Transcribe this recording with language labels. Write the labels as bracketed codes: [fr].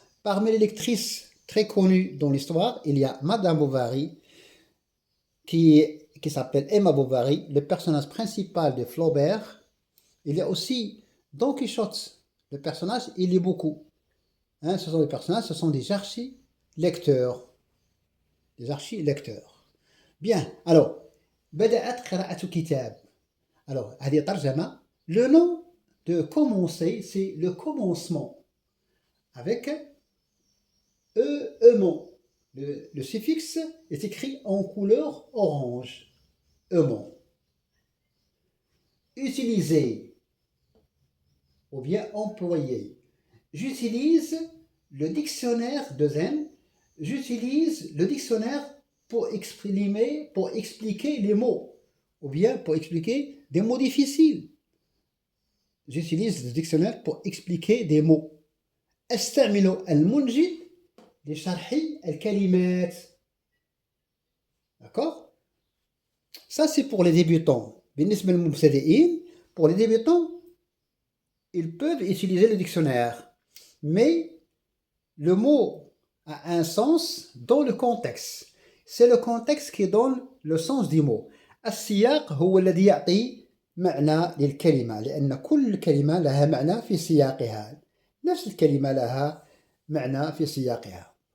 [fr] Parmi les lectrices très connues dans l'histoire, il y a Madame Bovary, qui s'appelle Emma Bovary, le personnage principal de Flaubert. Il y a aussi Don Quichotte, le personnage, il lit beaucoup. Ce sont des personnages, ce sont des archi-lecteurs. Des archi-lecteurs. Bien, alors, [ar] بدأت قراءة كتاب. [fr] Alors, [ar] هذه ترجمة. [fr] Le nom de commencer, c'est le commencement. Avec ement. le suffixe est écrit en couleur orange. Aimant. Utiliser ou bien employer. J'utilise le dictionnaire de Zen. J'utilise le dictionnaire pour expliquer les mots ou bien pour expliquer des mots difficiles. J'utilise le dictionnaire pour expliquer des mots. [ar] أستعمل المنجد لشرح الكلمات. [fr] D'accord? Ça c'est pour les débutants. [ar] بالنسبة للمبتدئين, [fr] pour les débutants, ils peuvent utiliser le dictionnaire. Mais le mot a un sens dans le contexte. C'est le contexte qui donne le sens du mot. [ar] السياق هو الذي يعطي معنى للكلمة لأن كل كلمة لها معنى في سياقها. نفس الكلمة لها معنى في سياقها.